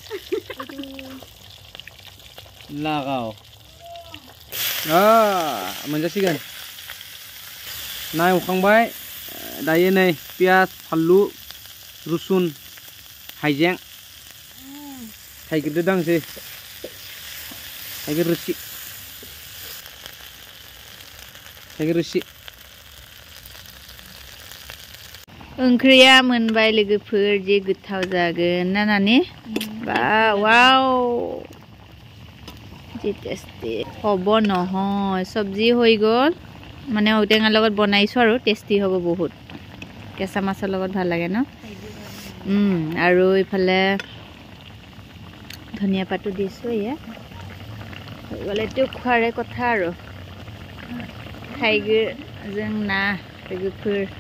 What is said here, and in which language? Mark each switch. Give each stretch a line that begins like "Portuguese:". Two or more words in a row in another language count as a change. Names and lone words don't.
Bodo: लागाव मोनजासिगोन ना एवखांबाय दायो नै पियाज फानलु रुसुन हाइजें थाइगिरदो दांसै थाइगिर रोसि ओंख्रिया मोनबाय लोगोफोर जे गोथाव जागोन ना नानि बा वाव जे टेस्टी
Assamese: হ'ব নহয় सब्जी হৈ গল মানে ঔটেঙাৰ লগত বনাইছো আৰু টেস্টি হ'ব বহুত কেঁচা মাছৰ লগত ভাল লাগে ন আৰু ইফালে
Bodo: ধনিয়া পাতো দিছো ইয়া গলেটো খোৱাৰে কথা আৰু थाइगिर जों ना लोगोफोर